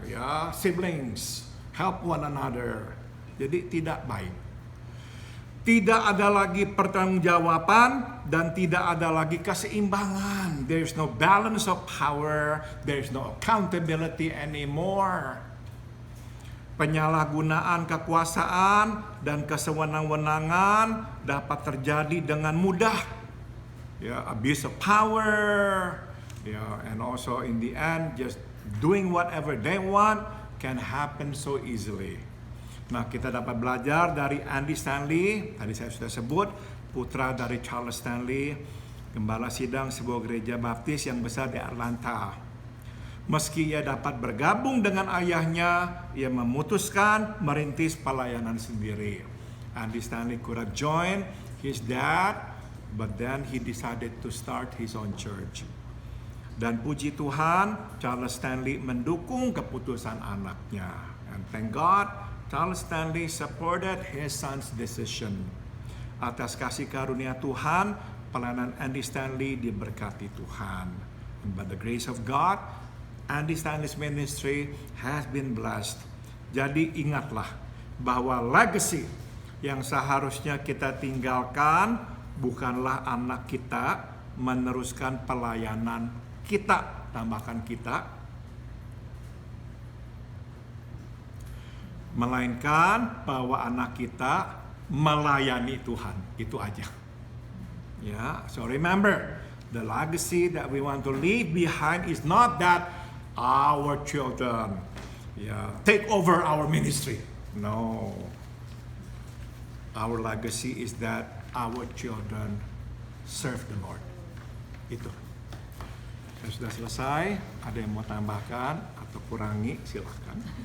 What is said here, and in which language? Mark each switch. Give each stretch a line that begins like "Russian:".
English: Ya, siblings, help one another.
Indonesian: Jadi tidak baik. Tidak ada lagi pertanggungjawaban dan tidak ada lagi keseimbangan.
English: There's no balance of power. There's no accountability anymore.
Indonesian: Penyalahgunaan kekuasaan dan kesewenang-wenangan dapat terjadi dengan mudah.
English: Ya, abuse of power. Ya, and also in the end, just doing whatever they want can happen so easily.
Indonesian: Nah, kita dapat belajar dari Andy Stanley, tadi saya sudah sebut, putra dari Charles Stanley, gembala sidang sebuah gereja baptis yang besar di Atlanta. Meski ia dapat bergabung dengan ayahnya, ia memutuskan merintis pelayanan sendiri.
English: Andy Stanley could have joined his dad, but then he decided to start his own church.
Indonesian: Dan puji Tuhan, Charles Stanley mendukung keputusan anaknya.
English: And thank God, Charles Stanley supported his son's decision.
Indonesian: Atas kasih karunia Tuhan, pelayanan Andy Stanley diberkati Tuhan.
English: And by the grace of God, Andy Stanley's ministry has been blessed.
Indonesian: Jadi ingatlah bahwa legacy yang seharusnya kita tinggalkan bukanlah anak kita meneruskan pelayanan kita, tambahkan kita, melainkan bahwa anak kita melayani Tuhan. Itu aja.
English: Ya, so remember, the legacy that we want to leave behind is not that our children take over our ministry. No. Our legacy is that our children serve the Lord.
Indonesian: Itu. Sudah selesai. Ada yang mau tambahkan atau kurangi, silahkan.